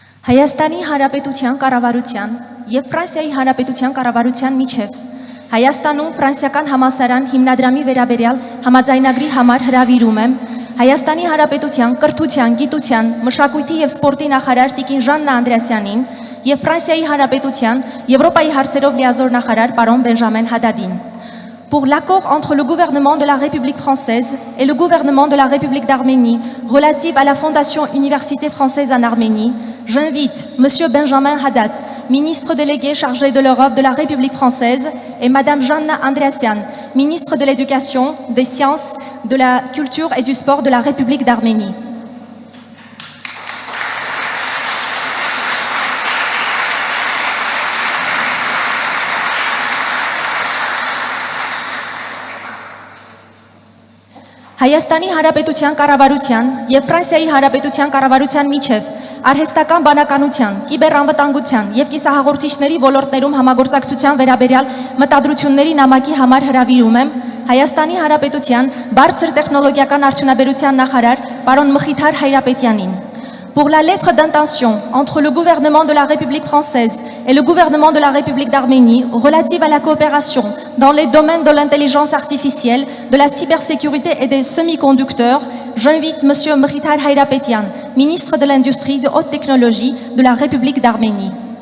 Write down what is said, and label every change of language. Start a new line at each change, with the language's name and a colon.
Armenian: Հայաստանի Հանրապետության կառավարության եւ Ֆրանսիայի Հանրապետության կառավարության միջև Հայաստանում ֆրանսիական համալսարան հիմնադրամի վերաբերյալ համաձայնագրի համար հրավիրում եմ Հայաստանի Հանրապետության կրթության, գիտության, մշակույթի եւ սպորտի նախարար Տիկին Ժաննա Անդրեասյանին եւ Ֆրանսիայի Հանրապետության Եվրոպայի հարցերով լիազոր նախարար պարոն Բենժամեն Հադադին.
French: Pour l'accord entre le gouvernement de la République française et le gouvernement de la République d'Arménie relatif à la Fondation Université française en Arménie, j'invite M. Benjamin Haddad, ministre délégué chargé de l'Europe de la République française, et Mme Janna Andreasyan, ministre de l'Éducation, des Sciences, de la Culture et du Sport de la République d'Arménie.
Armenian: Հայաստանի Հանրապետության կառավարության եւ Ֆրանսիայի Հանրապետության կառավարության միջև արհեստական բանականության, կիբերանվտանգության եւ կիսահաղորդիչների ոլորտներում համագործակցության վերաբերյալ մտադրությունների նամակի համար հրավիրում եմ Հայաստանի Հանրապետության բարձր տեխնոլոգիական արդյունաբերության նախարար պարոն Մխիթար Հայրապետյանին.
French: Pour la lettre d'intention entre le gouvernement de la République française et le gouvernement de la République d'Arménie relative à la coopération dans les domaines de l'intelligence artificielle, de la cybersécurité et des semi-conducteurs, j'invite M. Mkhitar Hayrapetian, ministre de l'Industrie de haute technologie de la République d'Arménie.